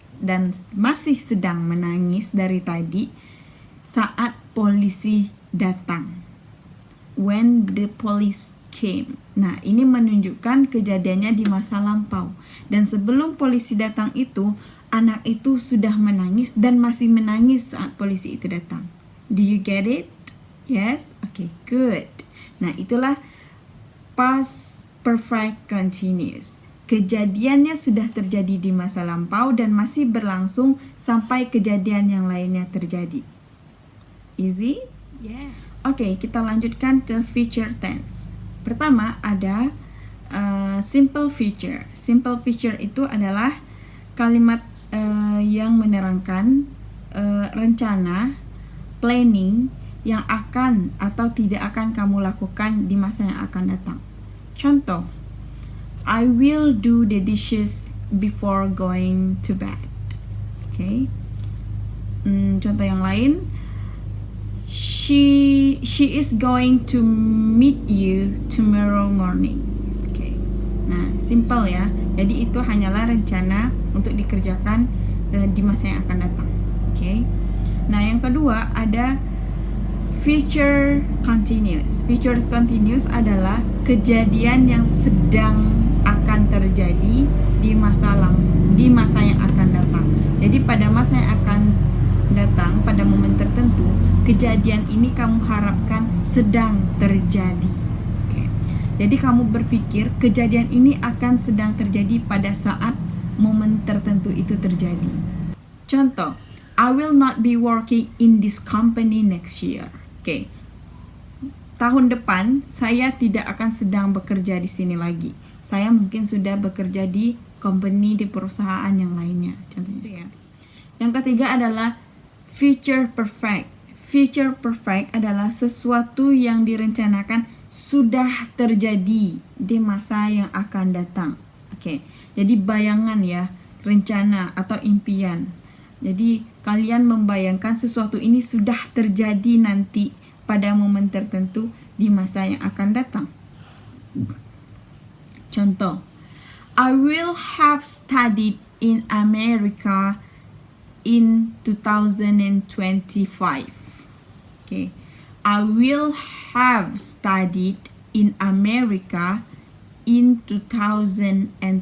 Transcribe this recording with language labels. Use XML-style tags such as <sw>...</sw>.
<id>dan masih sedang menangis dari tadi saat polisi datang.</id> <en>When the police came.</en> <id>Nah, ini menunjukkan kejadiannya di masa lampau. Dan sebelum polisi datang itu, anak itu sudah menangis dan masih menangis saat polisi itu datang.</id> <en>Do you get it? Yes? Okay, good.</en> <id>Nah, itulah past perfect continuous. Kejadiannya sudah terjadi di masa lampau dan masih berlangsung sampai kejadian yang lainnya terjadi.</id> <en>Easy? Yeah.</en> <id>Oke, kita lanjutkan ke future tense. Pertama ada simple future. Simple future itu adalah kalimat yang menerangkan rencana, planning yang akan atau tidak akan kamu lakukan di masa yang akan datang. Contoh,</id> <en>I will do the dishes before going to bed. Okay.</en> <id>Contoh yang lain,</id> <en>she is going to meet you tomorrow morning.</en> <id>Okay. Nah, simple ya. Jadi itu hanyalah rencana untuk dikerjakan di masa yang akan datang. Okay. Nah, yang kedua ada future continuous. Future continuous adalah kejadian yang sedang akan terjadi di masa yang akan datang. Jadi pada masa yang akan datang, pada momen tertentu, kejadian ini kamu harapkan sedang terjadi. Okay. Jadi kamu berpikir kejadian ini akan sedang terjadi pada saat momen tertentu itu terjadi. Contoh,</id> <en>I will not be working in this company next year. Okay.</en> <id>Tahun depan saya tidak akan sedang bekerja di sini lagi. Saya mungkin sudah bekerja di company, di perusahaan yang lainnya. Contohnya ya. Yang ketiga adalah future perfect. Future perfect adalah sesuatu yang direncanakan sudah terjadi di masa yang akan datang. Oke. Jadi bayangan ya, rencana atau impian. Jadi kalian membayangkan sesuatu ini sudah terjadi nanti pada momen tertentu di masa yang akan datang. Contoh,</id> <en>I will have studied in America in 2025. Okay. I will have studied in America in 2025.</en>